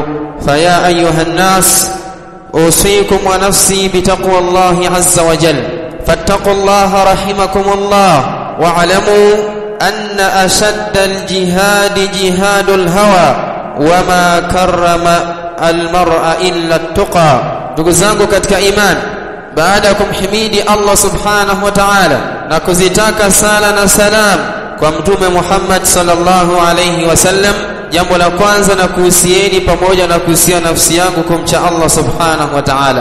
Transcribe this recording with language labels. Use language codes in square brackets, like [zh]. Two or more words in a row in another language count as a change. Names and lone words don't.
[ar] فيا أيها الناس، أوصيكم ونفسي بتقوى الله عز وجل، فاتقوا الله رحمكم الله، واعلموا أن أشد الجهاد جهاد الهوى وما كرم المرء إلا التقى. [sw] ndugu zangu katika iman, baada ya kumhimidi Allah [ar] سبحانه وتعالى [sw] na kuzitaka sala na salam kwa mtume Muhammad [ar] صلى الله عليه وسلم, [sw] jambo la kwanza na kuhusieni pamoja na kuhusia nafsi yangu kumcha Allah [ar] سبحانه وتعالى.